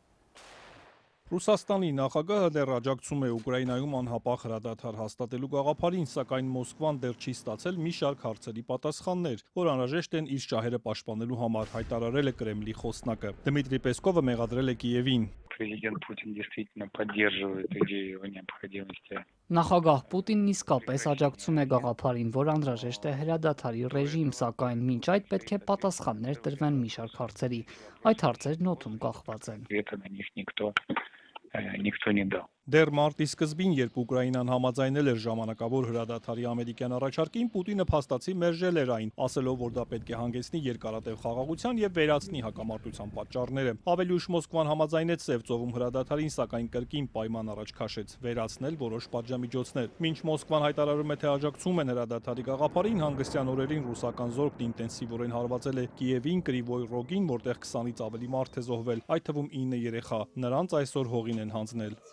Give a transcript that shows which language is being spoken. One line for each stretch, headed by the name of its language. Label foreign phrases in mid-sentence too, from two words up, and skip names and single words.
Armenian: Ռուսաստանի նախագահը դեռ աջակցում է Ուկրաինայում անհապաղ հրադադար հաստատելու գաղափարին, սակայն Մոսկվան դեռ չի ստացել մի շարք հարցերի պատասխաններ, որ անհրաժեշտ են իր շահերը պաշտպանելու համար, հայտարարել է Կրեմլի խոսնակը։ Դմիտրի Պեսկովը մեղադրել է Կիևին։
Russian: Президент Путин действительно поддерживает идею о необходимости.
Armenian: Նախագահ Պուտինն իսկապես աջակցում է գաղափարին, որ անհրաժեշտ է հրադադարի ռեժիմ, սակայն մինչ այդ պետք է պատասխաններ տրվեն մի շարք հարցերի։ Այդ հարցերն օդում կախված են։
Russian: Никто не дал.
Armenian: Դեռ մարտի սկզբին, երբ Ուկրաինան համաձայնել էր ժամանակավոր հրադադարի ամերիկյան առաջարկին, Պուտինը փաստացի մերժել էր այն, ասելով, որ դա պետք է հանգեցնի երկարատև խաղաղության եւ վերացնի հակամարտության պատճառները։ Ավելի ուշ Մոսկվան համաձայնեց Սև ծովում հրադադարին, սակայն կրկին պայման առաջ քաշեց՝ վերացնել որոշ պատժամիջոցներ։ Մինչ Մոսկվան հայտարարում է, թե աջակցում են հրադադարի գաղափարին, հանգստյան օրերին ռուսական զորքն ինտենսիվորեն հարվածել է Կիևին, Կրիվոյ Ռոգին, որտեղ 20-ից ավելի մարդ է զոհվել, այդ թվում 9 երեխա։ Նրանց այսօր հողին են հանձնել։